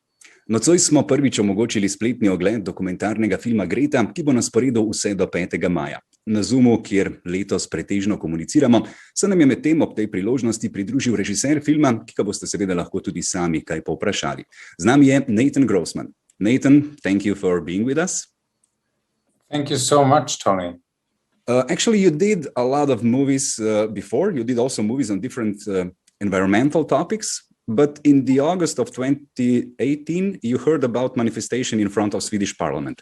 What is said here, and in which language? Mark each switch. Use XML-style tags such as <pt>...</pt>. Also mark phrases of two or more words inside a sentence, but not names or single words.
<sl>Nocoj smo prvič omogočili spletni ogled dokumentarnega filma Greta, ki bo na sporedu vse do 5. maja. Na Zoomu, kjer letos pretežno komuniciramo, se nam je medtem ob tej priložnosti pridružil režiser filma, ki ga boste seveda lahko tudi sami kaj povprašali. Z nami je Nathanom Grossmanom.</sl> <en>Nathan, thank you for being with us. Thank you so much, Toni. Actually, you did a lot of movies before. You did also movies on different environmental topics. But in the August of 2018, you heard about manifestation in front of Swedish Parliament.</en>